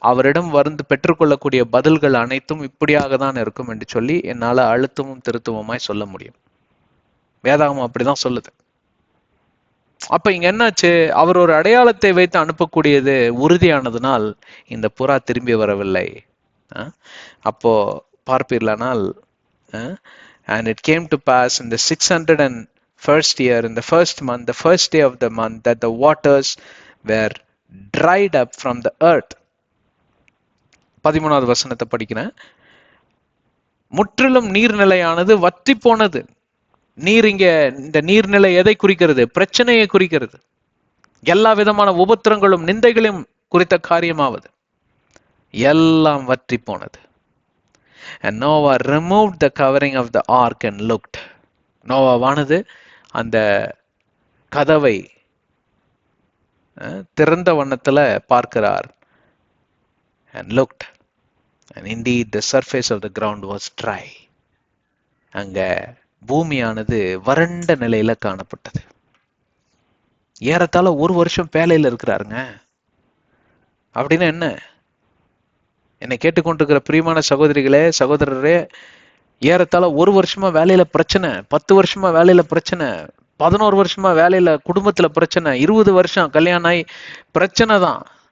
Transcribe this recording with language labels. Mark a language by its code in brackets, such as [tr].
[ta] அவரிடம் வந்து பெற்றுக்கொள்ளக்கூடிய பதில்கள் அனைத்தும் இப்படியாக தான் இருக்கும் என்று சொல்லி என்னால அழுத்தமும் திருத்தமுமாய் சொல்ல முடியும். வேதாகமம் அப்படிதான் சொல்லுது. அப்ப இங்க என்னாச்சு, அவர் ஒரு அடையாளத்தை வைத்து அனுப்பக்கூடியது உறுதியானதுனால் இந்த புறா திரும்பி வரவில்லை. அப்போ பார்ப்பீர்களானால், [en] and it came to pass in the 601st year, in the first month, the first day of the month, that the waters were dried up from the earth. [ta] 13வது வசனத்தை படிக்கிறேன். முற்றிலும் நீர்நிலையானது வற்றி போனது. நீர் இங்க இந்த நீர்நிலை எதை குறிக்கிறது? பிரச்சனையை குறிக்கிறது. எல்லா விதமான உபத்திரங்களும் நிந்தைகளும் குறித்த காரியமாவது எல்லாம் வற்றி போனது. [en] And Noah removed the covering of the ark and looked. [ta] நோவாவானது அந்த கதவை திறந்த வண்ணத்துல பார்க்கிறார். [en] And looked, and indeed the surface of the ground was dry. [ta] அங்க பூமியானது வறண்ட நிலையில காணப்பட்டது. ஏறத்தாழ ஒரு வருஷம் வேலையில இருக்கிறாருங்க. அப்படின்னா என்ன? என்னை கேட்டுக்கொண்டிருக்கிற பிரியமான சகோதரிகளே, சகோதரரே, ஏறத்தாழ ஒரு வருஷமா வேலையில பிரச்சனை, 10 வருஷமா வேலையில பிரச்சனை, 11 வருஷமா வேலையில குடும்பத்துல பிரச்சனை, 20 வருஷம் கல்யாணம் ஆகி பிரச்சனை தான்.